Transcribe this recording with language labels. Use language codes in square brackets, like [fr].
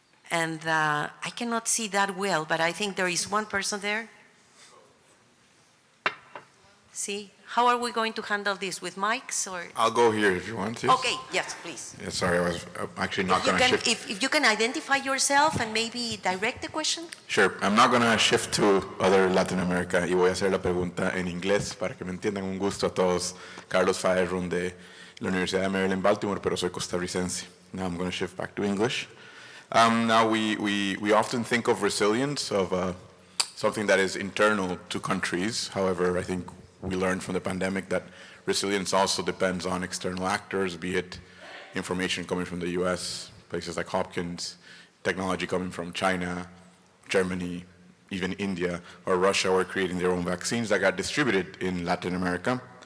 [en] And I cannot see that well, but I think there is one person there. See, how are we going to handle this, with mics or? I'll go here if you want. Yes. Okay, yes, please. Yeah, sorry, I was actually not going to shift. If you can identify yourself and maybe direct the question. Sure, I'm not going to shift to other Latin America [es] y voy a hacer la pregunta en inglés para que me entiendan. Un gusto a todos. Carlos Faerrun de la Universidad de Maryland, Baltimore, pero soy costarricense. [en] Now I'm going to shift back to English. Now we often think of resilience of something that is internal to countries. However, I think we learned from the pandemic that resilience also depends on external actors, be it information coming from the US, places like Hopkins, technology coming from China, Germany, even India, or Russia were creating their own vaccines that got distributed in Latin America.